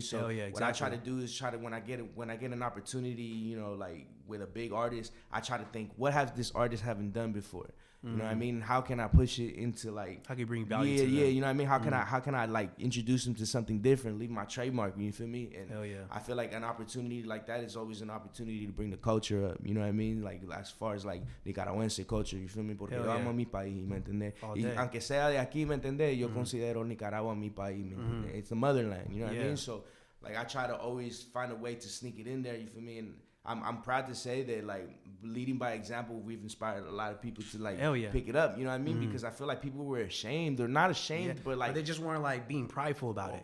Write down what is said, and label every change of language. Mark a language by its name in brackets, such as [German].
[English] So what I try to do is when I get an opportunity, you know, like with a big artist, I try to think, what has this artist haven't done before? You know what I mean? How can I push it into like, how can you bring value to them? You know what I mean? How can I like introduce them to something different, leave my trademark, you feel me? And I feel like an opportunity like that is always an opportunity to bring the culture up, you know what I mean? Like as far as like Nicaraguense culture, you feel me? [Spanish] Porque yo amo mi país, ¿me entendés? Y aunque sea de aquí, ¿me entendés? Yo considero Nicaragua mi país, ¿me entendés? [English] It's the motherland, you know what I mean? So like I try to always find a way to sneak it in there, you feel me? And I'm proud to say that, like, leading by example, we've inspired a lot of people to, like, pick it up. You know what I mean? Because I feel like people were ashamed. They're not ashamed, but, like... But they just weren't, like, being prideful about it.